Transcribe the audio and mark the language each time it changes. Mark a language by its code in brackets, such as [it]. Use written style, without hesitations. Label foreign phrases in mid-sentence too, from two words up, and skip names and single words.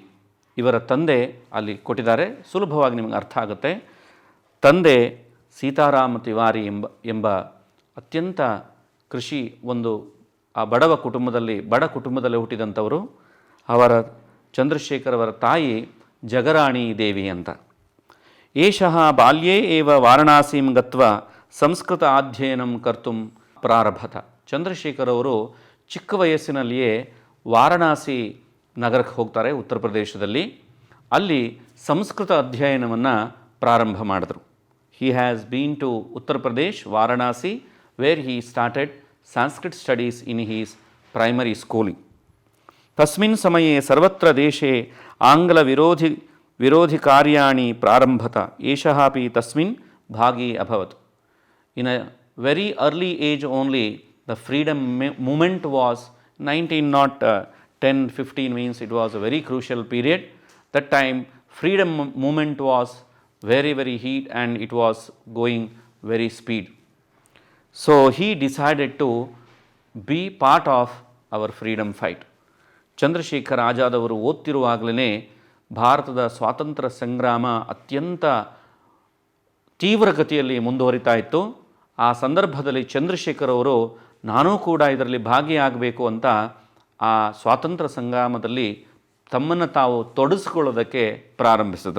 [kn] ಇವರ ತಂದೆ ಅಲ್ಲಿ ಕೊಟ್ಟಿದ್ದಾರೆ, ಸುಲಭವಾಗಿ ನಿಮಗೆ ಅರ್ಥ ಆಗುತ್ತೆ. ತಂದೆ ಸೀತಾರಾಮ ತಿವಾರಿ ಎಂಬ ಅತ್ಯಂತ ಕೃಷಿ ಒಂದು ಬಡ ಕುಟುಂಬದಲ್ಲಿ ಹುಟ್ಟಿದಂಥವರು. ಅವರ ಚಂದ್ರಶೇಖರ್ ಅವರ ತಾಯಿ ಜಗರಾಣಿ ದೇವಿ ಅಂತ. [sa] ಏಷಃ ಬಾಲ್ಯೇ ಏವ ವಾರಣಾಸೀಂ ಗತ್ವಾ ಸಂಸ್ಕೃತ ಅಧ್ಯಯನಂ ಕರ್ತುಂ ಪ್ರಾರಭತ. [kn] ಚಂದ್ರಶೇಖರ್ ಅವರು ಚಿಕ್ಕ ವಯಸ್ಸಿನಲ್ಲಿಯೇ ವಾರಣಾಸಿ ನಗರಕ್ಕೆ ಹೋಗ್ತಾರೆ, ಉತ್ತರ ಪ್ರದೇಶದಲ್ಲಿ. ಅಲ್ಲಿ ಸಂಸ್ಕೃತ ಅಧ್ಯಯನವನ್ನು ಪ್ರಾರಂಭ ಮಾಡಿದ್ರು. [en] he has been to Uttar Pradesh, Varanasi, where he started Sanskrit studies in his primary schooling. [sa] तस्मिन् समये सर्वत्र देशे आङ्ग्लविरोधिकार्याणि प्रारम्भत एषः अपि तस्मिन् भागी अभवत्. [en] In a very early age only, the freedom movement was 1910-15 means it was a very crucial period. That time freedom movement was very heat and it was going very speed. So he decided to be part of our freedom fight. [kn] ಚಂದ್ರಶೇಖರ್ ಆಜಾದ್ ಅವರು ಓದ್ತಿರುವಾಗಲೇ ಭಾರತದ ಸ್ವಾತಂತ್ರ್ಯ ಸಂಗ್ರಾಮ ಅತ್ಯಂತ ತೀವ್ರಗತಿಯಲ್ಲಿ ಮುಂದುವರಿತಾ ಇತ್ತು. ಆ ಸಂದರ್ಭದಲ್ಲಿ ಚಂದ್ರಶೇಖರ್ ಅವರು ನಾನೂ ಕೂಡ ಇದರಲ್ಲಿ ಭಾಗಿಯಾಗಬೇಕು ಅಂತ ಆ ಸ್ವಾತಂತ್ರ್ಯ ಸಂಗ್ರಾಮದಲ್ಲಿ ತಮ್ಮನ್ನು ತಾವು ತೊಡಗಿಸಿಕೊಳ್ಳೋದಕ್ಕೆ ಪ್ರಾರಂಭಿಸಿದರು.